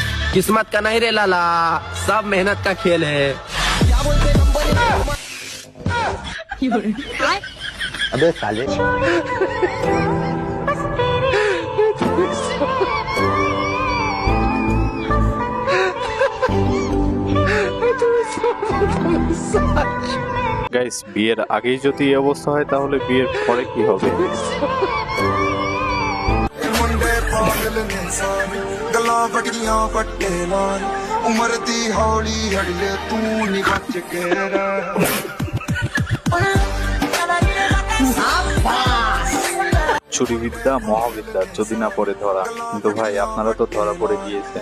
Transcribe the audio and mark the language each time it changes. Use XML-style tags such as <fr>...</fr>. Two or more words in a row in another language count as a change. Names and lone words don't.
<hi>किस्मत का नहीं रे लाला, सब मेहनत का खेल है। अबे साले</hi> <bn>গাইস, বিয়ের আগেই যদি এই অবস্থা হয় তাহলে বিয়ের পরে কি হবে?</bn> <pa>ਗੱਲਾਂ ਵੱਡੀਆਂ ਵੱਡੇ ਨਾਲ ਉਮਰ ਦੀ ਹੌਲੀ ਹੜਲੇ ਤੂੰ ਨੀ ਬਚ ਕੇ ਰਹਿ</pa> <bn>ছুরিবিদ্যা মহাবিদ্যা, যদি না পড়ে ধরা। কিন্তু ভাই, আপনারা তো ধরা পড়ে গিয়েছেন।</bn>